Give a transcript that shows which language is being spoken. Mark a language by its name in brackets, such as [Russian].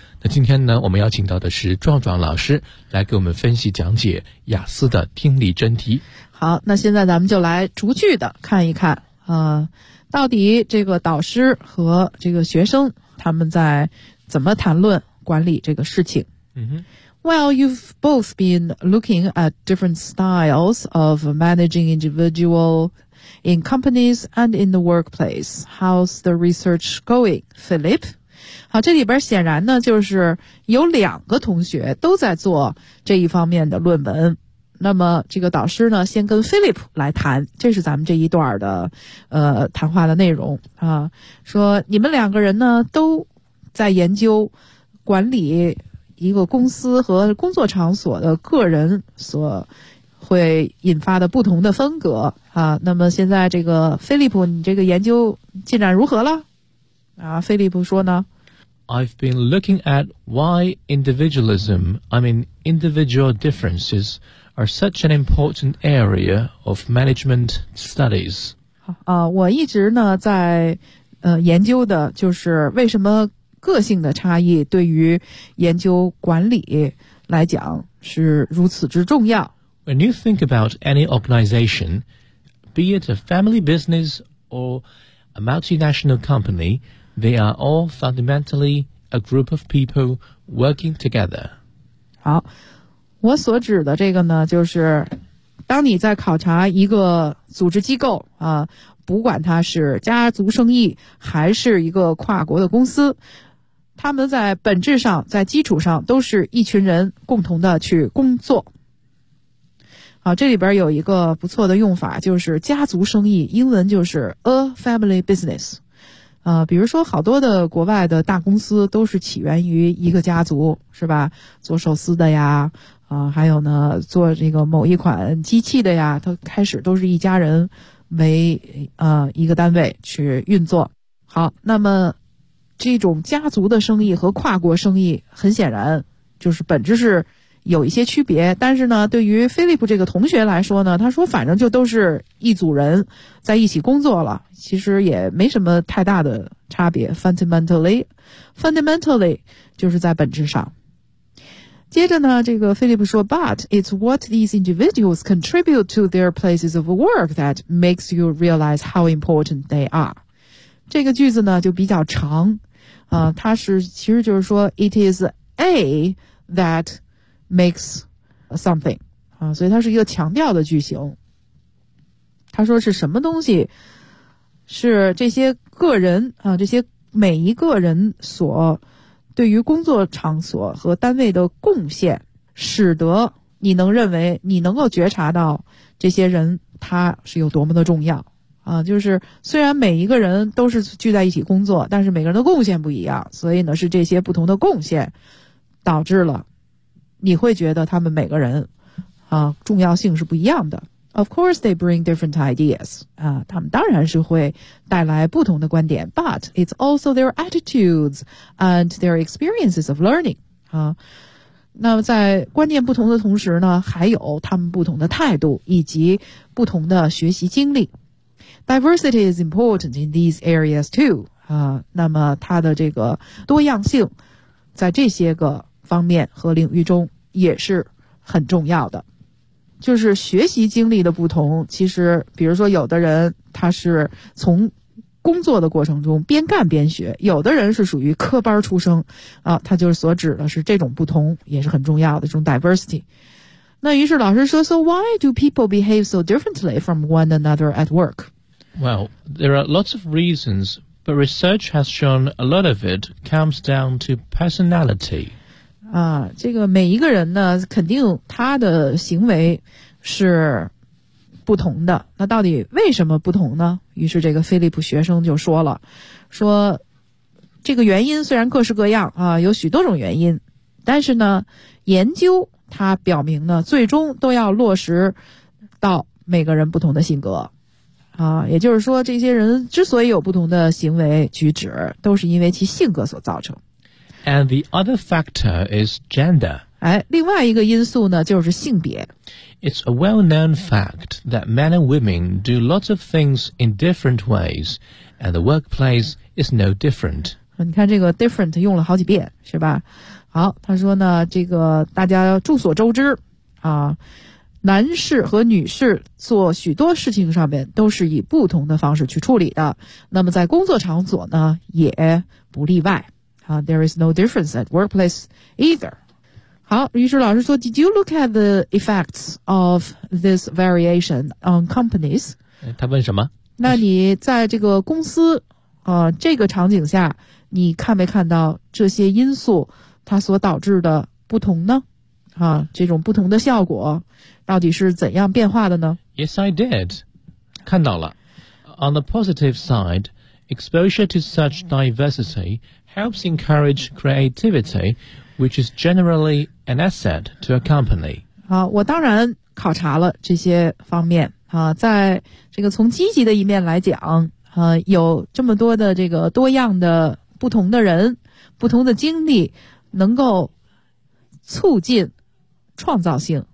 [Chinese] 那今天呢，我们邀请到的是壮壮老师来给我们分析讲解雅思的听力真题。好，那现在咱们就来逐句的看一看，到底这个导师和这个学生他们在怎么谈论管理这个事情。嗯哼， [English] Well, you've both been looking at different styles of managing individual in companies and in the workplace. How's the research going, Philip? [Chinese] 好，这里边显然呢，就是有两个同学都在做这一方面的论文。那么这个导师呢，先跟 Philip 来谈，这是咱们这一段的谈话的内容啊。说你们两个人呢，都在研究管理一个公司和工作场所的个人所会引发的不同的风格啊。那么现在这个菲利普，你这个研究进展如何了？啊，菲利普说呢 [English] ？I've been looking at why individualism, I mean individual differences, are such an important area of management studies. [Chinese] 啊，我一直呢在研究的就是为什么个性的差异对于研究管理来讲是如此之重要。 [English] When you think about any organization, be it a family business or a multinational company, they are all fundamentally a group of people working together. [Chinese] 好，我所指的这个呢，就是当你在考察一个组织机构啊，不管它是家族生意还是一个跨国的公司，他们在本质上在基础上都是一群人共同的去工作。好，这里边有一个不错的用法，就是家族生意，英文就是 [English] a family business。 [Chinese] 比如说好多的国外的大公司都是起源于一个家族，是吧？做寿司的呀，还有呢做这个某一款机器的呀，它开始都是一家人为一个单位去运作。好，那么这种家族的生意和跨国生意很显然就是本质是有一些区别，但是呢对于菲利普这个同学来说呢，他说反正就都是一组人在一起工作了，其实也没什么太大的差别。 fundamentally 就是在本质上。接着呢这个菲利普说 [English] but it's what these individuals contribute to their places of work that makes you realize how important they are。 [Chinese] 这个句子呢就比较长啊，它是其实就是说 [English] it is a that makes something [Chinese] 啊，所以它是一个强调的句型。他说是什么东西是这些个人啊，这些每一个人所对于工作场所和单位的贡献使得你能认为你能够觉察到这些人他是有多么的重要啊，就是虽然每一个人都是聚在一起工作，但是每个人的贡献不一样，所以呢是这些不同的贡献导致了你会觉得他们每个人啊重要性是不一样的。 [English] Of course they bring different ideas. [Chinese] 啊，他们当然是会带来不同的观点。 [English] But it's also their attitudes and their experiences of learning. [Chinese] 啊，那么在观念不同的同时呢，还有他们不同的态度以及不同的学习经历。 [English] Diversity is important in these areas too. [Chinese] 啊，那么它的这个多样性在这些个方面和领域中也是很重要的。就是学习经历的不同，其实比如说有的人他是从工作的过程中边干边学，有的人是属于科班出生啊，他就是所指的是这种不同也是很重要的这种 diversity。那于是老师说 [English] So why do people behave so differently from one another at work? Well, there are lots of reasons, but research has shown a lot of it comes down to personality. [Chinese] 啊，这个每一个人呢肯定他的行为是不同的，那到底为什么不同呢？于是这个菲利普学生就说了，说这个原因虽然各式各样啊，有许多种原因，但是呢研究它表明呢最终都要落实到每个人不同的性格啊，也就是说这些人之所以有不同的行为举止都是因为其性格所造成。 [English] And the other factor is gender. [Chinese] 哎，另外一个因素呢，就是性别。 [English] It's a well-known fact that men and women do lots of things in different ways, and the workplace is no different. [Chinese] 你看这个 different 用了好几遍，是吧？好，他说呢，这个大家众所周知啊，男士和女士做许多事情上面都是以不同的方式去处理的，那么在工作场所呢，也不例外。 [English] There is no difference at workplace either. [Chinese] 好，于是老师说 [English] Did you look at the effects of this variation on companies? [Chinese] 他问什么？那你在这个公司这个场景下你看没看到这些因素它所导致的不同呢？这种不同的效果到底是怎样变化的呢？ [English] Yes, I did. [Chinese] 看到了。 [English] On the positive side, exposure to such diversityhelps encourage creativity, which is generally an asset to a company. [Chinese] 我当然考察了这些方面啊，在这个从积极的一面来讲啊，有这么多的这个多样的不同的人、不同的经历，能够促进创造性。